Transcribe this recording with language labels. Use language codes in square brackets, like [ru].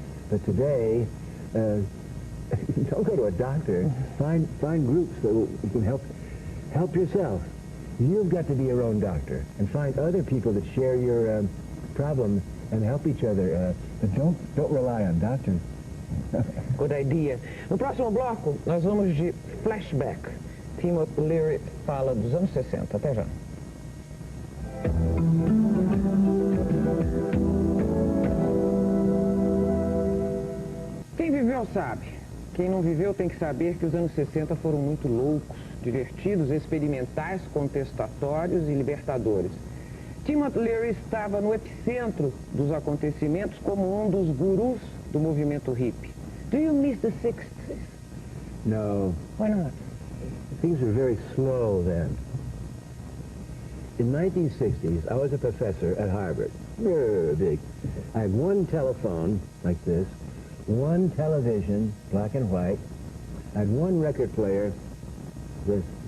[en] But today, don't go to a doctor. Find groups that you can help yourself. You've got to be your own doctor and find other people that share your problem and help each other. But don't rely on doctors. Good idea. [pt] No próximo bloco, nós vamos de flashback. Timothy Leary fala dos anos 60. Até já. Quem viveu sabe. Quem não viveu tem que saber que os anos 60 foram muito loucos, divertidos, experimentais, contestatórios e libertadores. Timothy Leary estava no epicentro dos acontecimentos como um dos gurus do movimento hippie. [en] Do you miss the 60s? No. Why not? Things were very slow then. In the 1960s, I was a professor at Harvard. Very big. I had one telephone, like this, one television, black and white. I had one record player, this.